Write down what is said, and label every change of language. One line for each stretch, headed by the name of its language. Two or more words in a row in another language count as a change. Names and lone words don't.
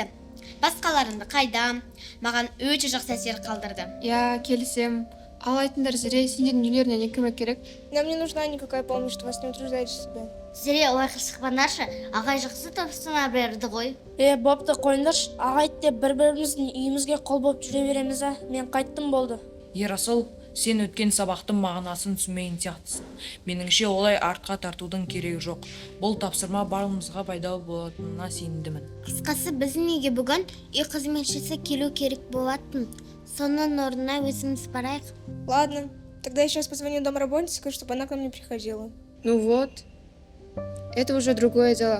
Kazakh: Басқаларыңды қайдам, маған өте жақсы әсер қалдырды. Келісем. Ал айтыңдар, Зіре, сендердің үйлеріне не көмек керек?
Russian: Нам не нужна никакая помощь, что вас не утруждаете себя.
Kazakh: Зіре, олай қырсықпандаршы, ағай жақсы тапсырма берді ғой. Бопты қойыңдаршы, ағай деп бір-біріміздің үйімізге қол болып жүре береміз, Мен қайттым болды. Ерасыл, сен өткен сабақтың мағынасын түсінбеген сияқтысың. Меніңше олай артқа тартудың керегі жоқ. Бұл тапсырма барымызға пайдалы болатынына сенімдімін. Қысқасы, біздің үйге бүгін үй қызметшісі келу керек болатын. Соның орнына өзіміз барайық.
Russian: Ладно, тогда я сейчас позвоню домработнице, чтобы она к нам не приходила. Ну вот, это уже другое дело.